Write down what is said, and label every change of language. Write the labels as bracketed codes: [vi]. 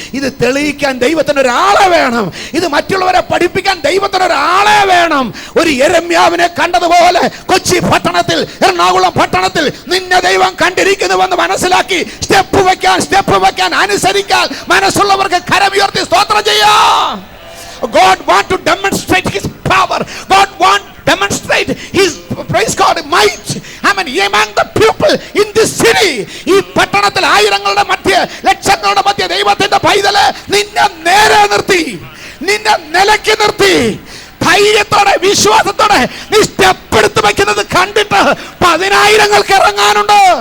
[ml] ഇത് തെളിയിക്കാൻ ദൈവത്തിന് ഒരാളെ വേണം, ഇത് മറ്റുള്ളവരെ പഠിപ്പിക്കാൻ ദൈവത്തിന് ഒരാളെ വേണം. ഒരു യെരമ്യാവിനെ കണ്ടതുപോലെ കൊച്ചി പട്ടണത്തിൽ, എറണാകുളം പട്ടണത്തിൽ നിന്നെ ദൈവം കണ്ടിരിക്കുന്നുവെന്ന് മനസ്സിലാക്കി സ്റ്റെപ്പ് വയ്ക്കാൻ അനുസരിക്കാൻ മനസ്സുള്ളവർക്ക് കരമുയർത്തി സ്തോത്രം ചെയ്യാം. [en] God want to demonstrate his power. God want demonstrate his, praise God, might. I mean, among the people in this city. [ml] ഈ പട്ടണത്തിൽ ആയിരങ്ങളുടെ മധ്യ, ലക്ഷങ്ങളുടെ മധ്യ ദൈവത്തിന്റെ പൈതല് നിന്നെ നേരെ നിർത്തി, നിന്നെ നിലയ്ക്ക് നിർത്തി ധൈര്യത്തോടെ വിശ്വാസത്തോടെ നീ സ്റ്റെപ്പ് എടുത്ത് വെക്കുന്നത് കണ്ടിട്ട് 10,000 ഇറങ്ങാനുണ്ട്.